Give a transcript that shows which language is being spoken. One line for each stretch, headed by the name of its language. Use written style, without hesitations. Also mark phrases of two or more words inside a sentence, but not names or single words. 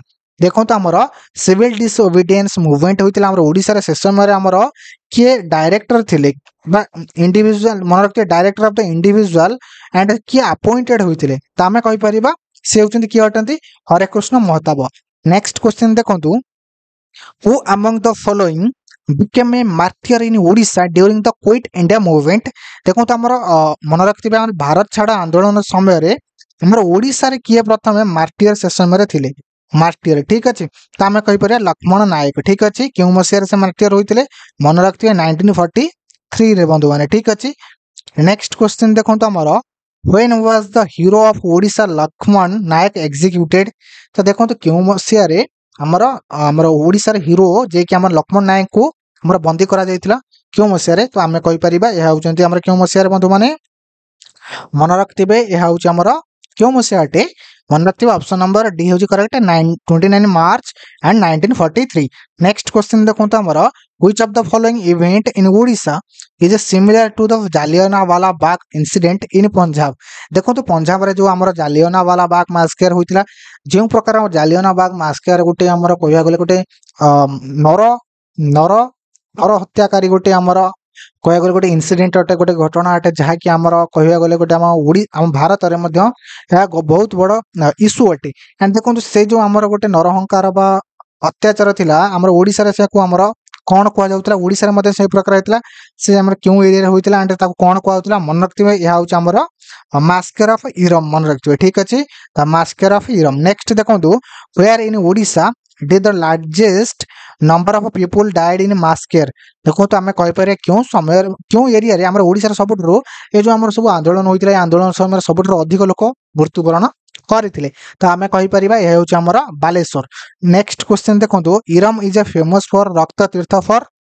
Odia: ଦେଖନ୍ତୁ ଆମର
English: civil disobedience movement
Odia: ହୋଇଥିଲା ଆମର ଓଡ଼ିଶାରେ ସେ ସମୟରେ ଆମର କିଏ ଡାଇରେକ୍ଟର ଥିଲେ ବା ଇଣ୍ଡିଭିଜୁଆଲ ମନେ ରଖିଥିବେ
English: director of the individual
Odia: ଆଣ୍ଡ କିଏ ଆପଏଣ୍ଟେଡ ହୋଇଥିଲେ ତ ଆମେ କହିପାରିବା ସେ ହେଉଛନ୍ତି କିଏ ଅଟନ୍ତି ହରେକୃଷ୍ଣ ମହତାବ।
English: next question
Odia: ଦେଖନ୍ତୁ
English: who among the following became a martyr in Odisha during the quit India movement।
Odia: ଦେଖନ୍ତୁ ଆମର ମନେ ରଖିଥିବେ ଆମର ଭାରତ ଛାଡ଼ ଆନ୍ଦୋଳନ ସମୟରେ ଆମର ଓଡ଼ିଶାରେ କିଏ ପ୍ରଥମେ ମାର୍ଟିୟର ସେ ସମୟରେ ଥିଲେ ମାର୍ଟିୟର ଠିକ ଅଛି ତ ଆମେ କହିପାରିବା ଲକ୍ଷ୍ମଣ ନାୟକ ଠିକ ଅଛି କେଉଁ ମସିହାରେ ସେ ମାର୍ଟିୟର ହୋଇଥିଲେ ମନେ ରଖିଥିବେ 1943 ରେ ବନ୍ଧୁମାନେ ଠିକ ଅଛି
English: next question
Odia: ଦେଖନ୍ତୁ ଆମର
English: when was the hero of ଓଡ଼ିଶା ଲକ୍ଷ୍ମଣ ନାୟକ executed
Odia: ତ ଦେଖନ୍ତୁ କେଉଁ ମସିହାରେ ଆମର ଆମର ଓଡ଼ିଶାର ହିରୋ ଯିଏକି ଆମର ଲକ୍ଷ୍ମଣ ନାୟକଙ୍କୁ ଆମର ବନ୍ଦୀ କରାଯାଇଥିଲା କେଉଁ ମସିହାରେ ତ ଆମେ କହିପାରିବା ଏହା ହେଉଛନ୍ତି ଆମର କେଉଁ ମସିହାରେ ବନ୍ଧୁମାନେ ମନେ ରଖିଥିବେ ଏହା ହେଉଛି ଆମର କେଉଁ ମସିହାଟେ ମନେ ରଖିଥିବେ
English: option number D
Odia: ହେଉଛି କରେକ୍ଟ 29 ମାର୍ଚ୍ଚ ଆଣ୍ଡ 1943
English: next question
Odia: ଦେଖନ୍ତୁ ଆମର
English: which of the following event in Odisha is similar to the Jallianwala Bagh incident in Punjab
Odia: ଦେଖନ୍ତୁ ପଞ୍ଜାବରେ ଯୋଉ ଆମର ଜାଲିଆନାୱାଲା ବାଗ ମାସ୍କେର ହୋଇଥିଲା ଯେଉଁ ପ୍ରକାର ଜାଲିଆନାୱାଲା ବାଗ ମାସ୍କେର ଗୋଟେ ଆମର କହିବାକୁ ଗଲେ ଗୋଟେ ନର ନର ନର ହତ୍ୟାକାରୀ ଗୋଟେ ଆମର କହିବାକୁ ଗଲେ ଗୋଟେ ଇନସିଡେଣ୍ଟ ଅଟେ ଗୋଟେ ଘଟଣା ଅଟେ ଯାହାକି ଆମର କହିବାକୁ ଗଲେ ଗୋଟେ ଆମ ଭାରତରେ ମଧ୍ୟ ଏହା ବହୁତ ବଡ଼ ଇସ୍ୟୁ ଅଟେ ଆଣ୍ଡ ଦେଖନ୍ତୁ ସେ ଯୋଉ ଆମର ଗୋଟେ ନରହଙ୍କାର ବା ଅତ୍ୟାଚାର ଥିଲା ଆମର ଓଡ଼ିଶାରେ ସେକୁ ଆମର କଣ କୁହାଯାଉଥିଲା ଓଡ଼ିଶାରେ ମଧ୍ୟ ସେଇ ପ୍ରକାର ହେଇଥିଲା ସେ ଆମର କେଉଁ ଏରିଆରେ ହୋଇଥିଲା ଆଣ୍ଡ ତାକୁ କଣ କୁହାଯାଉଥିଲା ମନେ ରଖିଥିବେ ଏହା ହେଉଛି ଆମର
English: massacre of Eram
Odia: ମନେ ରଖିଥିବେ ଠିକ ଅଛି
English: the massacre of Eram
Odia: ନେକ୍ସଟ ଦେଖନ୍ତୁ
English: where in ଓଡ଼ିଶା did the largest number of people died in ମାସ୍କେର
Odia: ଦେଖନ୍ତୁ ଆମେ କହିପାରିବା କେଉଁ ସମୟରେ କେଉଁ ଏରିଆରେ ଆମର ଓଡ଼ିଶାର ସବୁଠାରୁ ଏ ଯୋଉ ଆମର ସବୁ ଆନ୍ଦୋଳନ ହୋଇଥିଲା ଏ ଆନ୍ଦୋଳନ ସମୟରେ ସବୁଠାରୁ ଅଧିକ ଲୋକ ମୃତ୍ୟୁବରଣ କରିଥିଲେ ତ ଆମେ କହିପାରିବା ଏହା ହେଉଛି ଆମର ବାଲେଶ୍ୱର
English: next question
Odia: ଦେଖନ୍ତୁ
English: Eram is a famous for
Odia: ରକ୍ତ ତୀର୍ଥ ଫର